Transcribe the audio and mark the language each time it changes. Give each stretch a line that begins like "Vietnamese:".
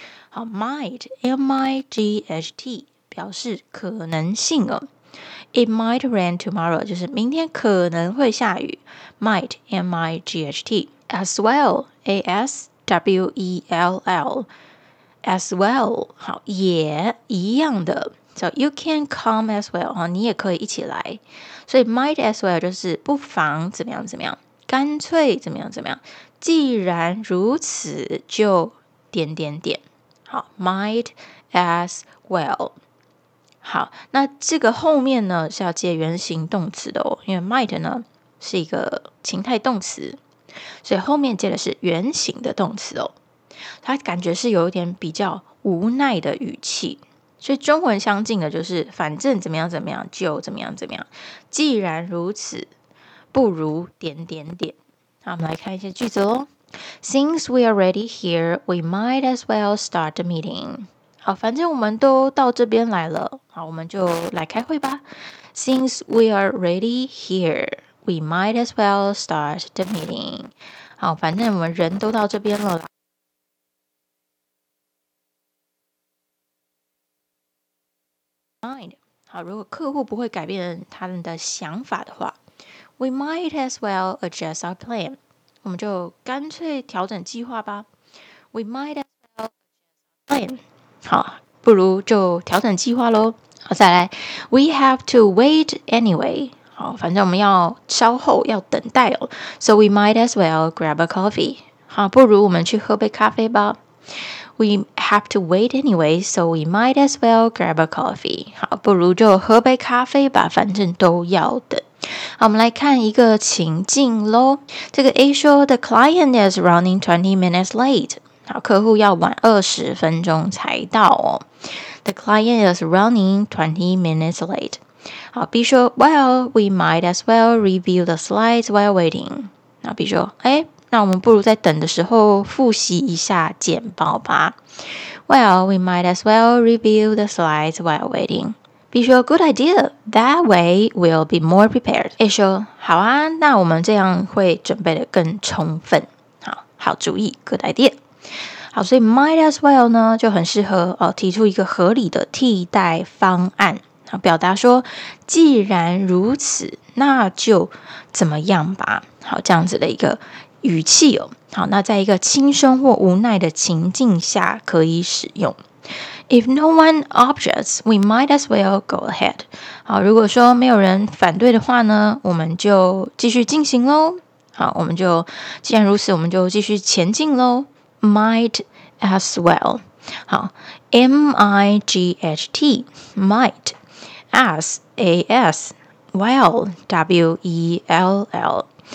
Chinese: 好 ，might M-I-G-H-T 表示可能性哦。
English: It might rain tomorrow
Chinese: 就是明天可能会下雨。
English: Might M-I-G-H-T as well A-S-W-E-L-L as well
Chinese: 好也一样的。
English: So you can come as well
Chinese: 你也可以一起来。所以 might as well 就是不妨怎么样怎么样，干脆怎么样怎么样。既然如此，就点点点。好 ，might as well。好，那这个后面呢是要接原形动词的哦，因为 might 呢是一个情态动词，所以后面接的是原形的动词哦。它感觉是有一点比较无奈的语气。所以中文相近的就是反正怎么样怎么样就怎么样怎么样，既然如此不如点点点。好，我们来看一些句子咯。
English: Since we are ready here, we might as well start the meeting.
Chinese: 好，反正我们都到这边来了，好，我们就来开会吧。
English: Since we are ready here, we might as well start the meeting.
Chinese: 好，反正我们人都到这边了。好，如果客户不会改变他们的想法的话，
English: We might as well adjust our plan.
Chinese: 我们就干脆调整计划吧。
English: We might as well adjust our plan.
Chinese: 好，不如就调整计划咯。好，再来，
English: We have to wait anyway.
Chinese: 好，反正我们要稍后要等待哦。
English: So we might as well grab a coffee.
Chinese: 好，不如我们去喝杯咖啡吧。
English: We have to wait anyway, so we might as well grab a coffee.
Chinese: 好，不如就喝杯咖啡吧，反正都要等。好，我们来看一个情境咯。这个 A 说
English: ,The client is running 20 minutes late.
Chinese: 好，客户要晚20分钟才到哦。
English: The client is running 20 minutes late.
Chinese: 好， B 说
English: ,Well, we might as well review the slides while waiting.
Chinese: 那 B 说哎。那我们不如在等的时候复习一下简报吧。
English: Well, we might as well review the slides while waiting. B 说 good idea, that way we'll be more prepared.
Chinese: A 说好啊，那我们这样会准备的更充分。好，好主意，
English: good idea.
Chinese: 好，所以 might as well 呢就很适合、提出一个合理的替代方案，表达说既然如此那就怎么样吧。好，这样子的一个语气哦。好，那在一个轻松或无奈的情境下可以使用。
English: If no one objects, we might as well go ahead.
Chinese: 好，如果说没有人反对的话呢，我们就继续进行咯。好，我们就既然如此，我们就继续前进咯。
English: Might as well. 好 ,M-I-G-H-T, might, as, A-S, well, W-E-L-L.